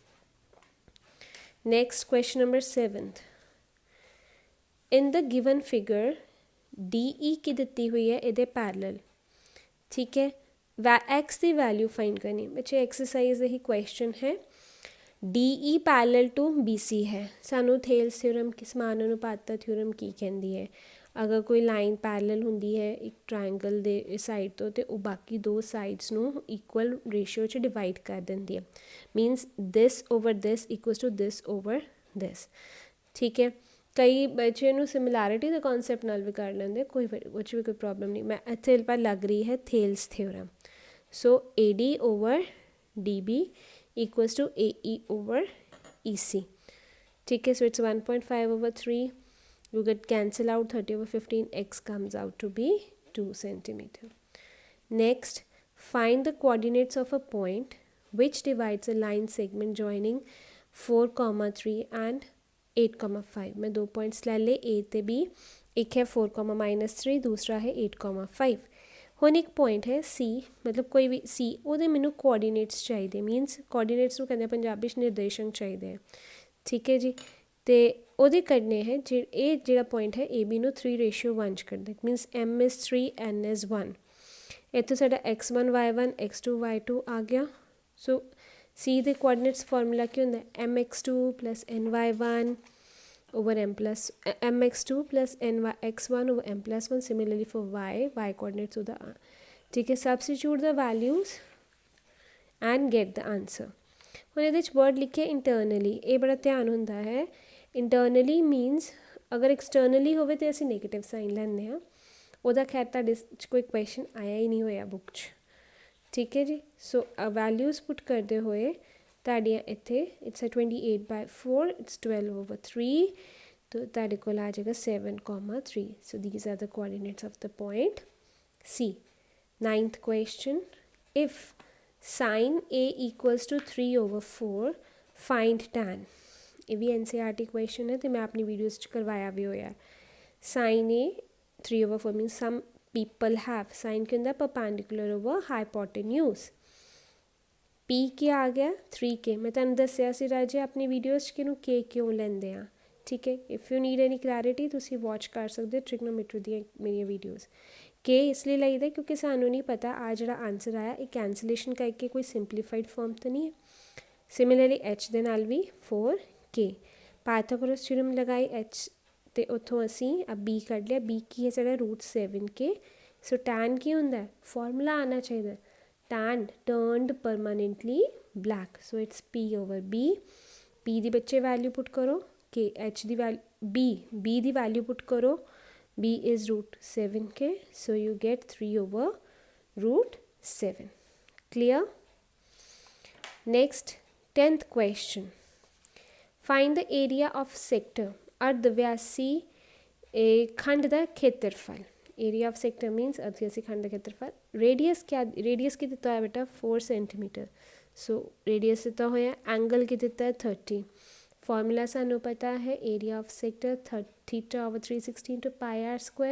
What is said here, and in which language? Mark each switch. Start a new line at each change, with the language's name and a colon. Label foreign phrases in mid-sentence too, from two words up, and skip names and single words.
English: next question number 7th in the given figure DE
Punjabi: ਕੀ ਦਿੱਤੀ ਹੋਈ ਹੈ ਇਹਦੇ ਪੈਰੇਲਲ ਠੀਕ ਹੈ ਐਕਸ ਦੀ ਵੈਲਿਊ ਫਾਈਂਡ ਕਰਨੀ ਬੱਚੇ ਐਕਸਰਸਾਈਜ਼ ਇਹੀ ਕੁਐਸਚਨ ਹੈ
English: DE parallel to BC
Punjabi: ਹੈ ਸਾਨੂੰ ਥੇਲਸ ਥਿਊਰਮ ਕੀ ਸਮਾਨ ਅਨੁਪਾਤਤਾ ਥਿਊਰਮ ਕੀ ਕਹਿੰਦੀ ਹੈ ਅਗਰ ਕੋਈ ਲਾਈਨ ਪੈਰੇਲਲ ਹੁੰਦੀ ਹੈ ਇੱਕ ਟ੍ਰਾਇੰਗਲ ਦੇ ਸਾਈਡ ਤਾਂ ਉਹ ਬਾਕੀ 2 ਸਾਈਡਜ਼ ਨੂੰ ਇਕੁਅਲ ਰੇਸ਼ੀਓ 'ਚ ਡਿਵਾਈਡ ਕਰ ਦਿੰਦੀ ਹੈ
English: means this over this equals to this over this
Punjabi: ਠੀਕ ਹੈ ਕਈ ਬੱਚੇ ਨੂੰ ਸਿਮਿਲੈਰਿਟੀ ਦੇ ਕੌਂਸੈਪਟ ਨਾਲ ਵੀ ਕਰ ਲੈਂਦੇ ਕੋਈ ਕੁਝ ਵੀ ਕੋਈ ਪ੍ਰੌਬਲਮ ਨਹੀਂ ਮੈਂ ਇੱਥੇ ਪਰ ਲਗ ਰਹੀ ਹਾਂ ਥੇਲਸ ਥਿਊਰਮ
English: so AD over DB equals to AE over EC
Punjabi: ਠੀਕ ਹੈ
English: so it's 1.5/3 you get cancel out 30/15 x comes out to be 2 centimeter. Next, find the coordinates of a point which divides a line segment joining 4, 3 and 8, 5.
Punjabi: ਮੈਂ 2 ਪੁਆਇੰਟਸ ਲੈ ਲਏ A ਤੇ B, ਇੱਕ ਹੈ 4, -3, ਦੂਜਾ ਹੈ 8, 5. ਹੁਣ ਇੱਕ ਪੁਆਇੰਟ ਹੈ C, ਮਤਲਬ ਕੋਈ ਵੀ C, ਉਹਦੇ ਮੈਨੂੰ ਕੋਆਰਡੀਨੇਟਸ ਚਾਹੀਦੇ,
English: means coordinates
Punjabi: ਨੂੰ ਕਹਿੰਦੇ ਪੰਜਾਬੀ 'ਚ ਨਿਰਦੇਸ਼ਕ ਚਾਹੀਦੇ ਹੈ, ਠੀਕ ਹੈ ਜੀ। ਅਤੇ ਉਹਦੇ ਕੱਢਣੇ ਹੈ ਇਹ ਜਿਹੜਾ ਪੁਆਇੰਟ ਹੈ AB ਨੂੰ 3:1 'ਚ ਕੱਢਦਾ, ਮੀਨਸ
English: M is 3 N is 1.
Punjabi: ਇੱਥੇ ਸਾਡਾ x1 y1 x2 y2 ਆ ਗਿਆ। ਸੋ C ਦੇ ਕੋਆਰਡੀਨੇਟਸ ਫਾਰਮੂਲਾ ਕੀ ਹੁੰਦਾ,
English: mx2 + ny1 over mx2 plus nx1 over m+1. Similarly for y coordinates of the,
Punjabi: ਠੀਕ ਹੈ,
English: substitute the values and get the answer.
Punjabi: ਹੁਣ ਇਹਦੇ 'ਚ word ਲਿਖਿਆ internally, ਇਹ ਬੜਾ ਧਿਆਨ ਹੁੰਦਾ ਹੈ।
English: internally means
Punjabi: ਅਗਰ externally ਹੋਵੇ ਤਾਂ ਅਸੀਂ ਨੈਗੇਟਿਵ ਸਾਈਨ ਲੈਂਦੇ ਹਾਂ, ਉਹਦਾ ਖੈਰ ਤੁਹਾਡੇ 'ਚ ਕੋਈ ਕੁਐਸਚਨ ਆਇਆ ਹੀ ਨਹੀਂ ਹੋਇਆ ਬੁੱਕ 'ਚ, ਠੀਕ ਹੈ ਜੀ। ਸੋ ਵੈਲਿਊਜ਼ ਪੁੱਟ ਕਰਦੇ ਹੋਏ ਤੁਹਾਡੀਆਂ ਇੱਥੇ ਇਟਸ 28/4, ਇਟਸ 12/3, तो ਤੁਹਾਡੇ ਕੋਲ ਆ ਜਾਏਗਾ 7, 3.
English: So these are the coordinates of the point C. 9th question, if sin A equals to 3/4 find tan.
Punjabi: ਇਹ ਵੀ NCERT question ਹੈ, ਅਤੇ ਮੈਂ ਆਪਣੀ ਵੀਡੀਓਜ਼ 'ਚ ਕਰਵਾਇਆ ਵੀ ਹੋਇਆ।
English: sin A 3/4 means some people have, sin
Punjabi: ਕੀ ਹੁੰਦਾ,
English: perpendicular over hypotenuse.
Punjabi: P ਕੀ ਆ ਗਿਆ 3K, ਮੈਂ ਤੁਹਾਨੂੰ ਦੱਸਿਆ ਸੀ ਰਾਜੇ ਆਪਣੀ ਵੀਡੀਓਜ਼ 'ਚ ਕਿ ਇਹਨੂੰ K ਕਿਉਂ ਲੈਂਦੇ ਆ, ਠੀਕ ਹੈ।
English: if you need any clarity
Punjabi: ਤੁਸੀਂ ਵਾਚ ਕਰ ਸਕਦੇ ਹੋ ਟ੍ਰਿਗਨੋਮੈਟਰੀ ਦੀਆਂ ਮੇਰੀਆਂ ਵੀਡੀਓਜ਼। K ਇਸ ਲਈ ਲਈਦਾ ਕਿਉਂਕਿ ਸਾਨੂੰ ਨਹੀਂ ਪਤਾ ਆ ਜਿਹੜਾ ਆਨਸਰ ਆਇਆ ਇਹ ਕੈਂਸਲੇਸ਼ਨ ਕਰਕੇ ਕੋਈ ਸਿੰਪਲੀਫਾਈਡ ਫਾਰਮ ਤਾਂ ਨਹੀਂ ਹੈ। ਸਿਮਿਲਰਲੀ H ਦੇ ਨਾਲ ਵੀ 4K, ਪਾਇਥਾਗੋਰਸ ਥਿਊਰਮ ਲਗਾਈ H ਅਤੇ ਉੱਥੋਂ ਅਸੀਂ B ਕੱਢ ਲਿਆ। B ਕੀ ਹੈ ਸਾਡਾ √7K। ਸੋ ਟੈਨ ਕੀ ਹੁੰਦਾ, ਫਾਰਮੂਲਾ ਆਉਣਾ ਚਾਹੀਦਾ,
English: tan turned permanently black. So it's P/B.
Punjabi: P ਦੀ ਬੱਚੇ ਵੈਲਿਊ ਪੁੱਟ ਕਰੋ, K H ਦੀ ਵੈਲਿਊ B ਦੀ ਵੈਲਿਊ ਪੁੱਟ ਕਰੋ,
English: B is √7K. So you get 3/√7. Clear? Next, 10th question. Find the area of sector
Punjabi: ਅਰਧਵਿਆਸੀ ਖੰਡ ਦਾ ਖੇਤਰਫਲ।
English: area of sector
Punjabi: ਮੀਨਸ ਅਰਧਵਿਆਸੀ ਖੰਡ ਦਾ ਖੇਤਰਫਲ। ਰੇਡੀਅਸ ਕੀ ਦਿੱਤਾ ਹੋਇਆ ਬੇਟਾ 4 centimeter. ਸੋ ਰੇਡੀਅਸ ਦਿੱਤਾ ਹੋਇਆ, ਐਂਗਲ ਕੀ ਦਿੱਤਾ ਹੈ 30। ਫਾਰਮੂਲਾ ਸਾਨੂੰ ਪਤਾ ਹੈ
English: area of sector
Punjabi: θ/360 into πr²।